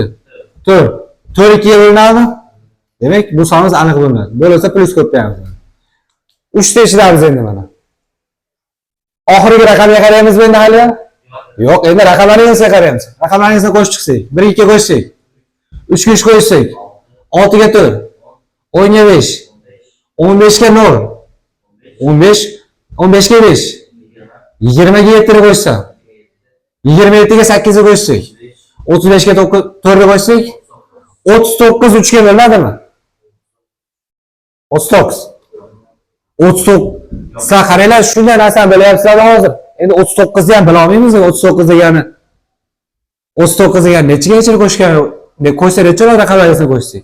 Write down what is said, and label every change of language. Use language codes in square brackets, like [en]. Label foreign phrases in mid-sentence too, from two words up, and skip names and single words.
[uz] 4. 4 2 ga bo'linadimi? Demak, bu sonimiz aniq bo'linadi. Bo'lsa plus qo'yamiz. 3 tekshiramiz endi mana. Oxirgi raqamga qaraymizmi endi hali? Yo'q, endi raqamlaringizga qaraymiz. Raqamlaringizga qo'shib chiqsak, 1 2 ga qo'shsak, 3 ga 3 qo'shsak, 6 ga 4, 10 ga 5, 15 ga 0, 15 ga 5, 20 ga 7 ga qo'shsam, 27 ga 8 ga qo'shsak, 35 ga 4 ga qo'shsak, 39 3 ga bo'ladimi? 39. 39. Sizlar qaranglar, shunday narsani bilyapsizlar hozir. Endi 39 ni ham bila olmaymizmi? 39 degani. 39 degani nechagacha qo'shgan? Qo'shsa necha raqamlarga qo'shsak?